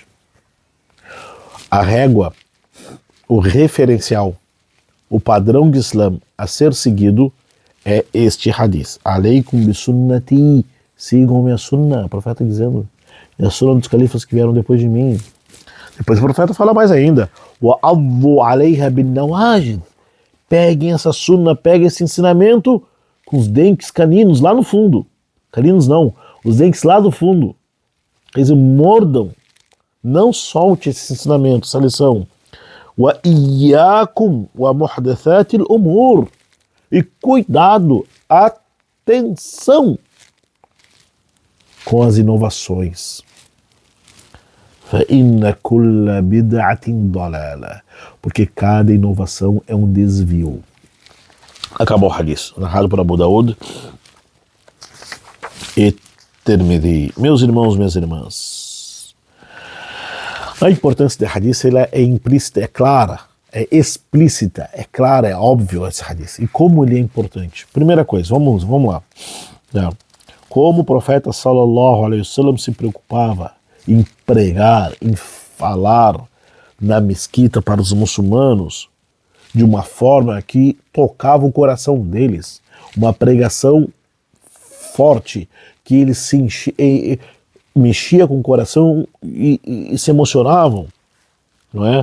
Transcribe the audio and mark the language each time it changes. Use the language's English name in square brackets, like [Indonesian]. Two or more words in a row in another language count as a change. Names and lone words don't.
[Portuguese] A régua, o referencial, o padrão de Islã a ser seguido é este hadith. [Arabic] عليكم بسنتي, [Portuguese] sigam minha sunnah, o profeta dizendo, e a sunnah dos califas que vieram depois de mim. Depois o profeta fala mais ainda, [Arabic] وعضوا عليها بالنواجذ, [Portuguese] peguem essa sunnah, peguem esse ensinamento com os dentes caninos lá no fundo. Caninos não, os dentes lá do fundo. Eles mordam, não solte esse ensinamento, essa lição. [Arabic] وإياكم ومحدثات الأمور. [Portuguese] E cuidado, atenção com as inovações. [Arabic] فَإِنَّ كُلَّ بِدْعَةٍ ضَلَالَةٍ. [Portuguese] Porque cada inovação é um desvio. Acabou o hadith, narrado por Abu Daud e Tirmidhi. Meus irmãos, minhas irmãs, a importância do hadith ela é implícita, é clara, é explícita, é clara, é óbvio esse hadith. E como ele é importante? Primeira coisa, vamos lá. Como o profeta [Arabic] صلى الله عليه وسلم [Portuguese] se preocupava em pregar, em falar na mesquita para os muçulmanos de uma forma que tocava o coração deles, uma pregação forte, que eles mexia com o coração e se emocionavam, não é?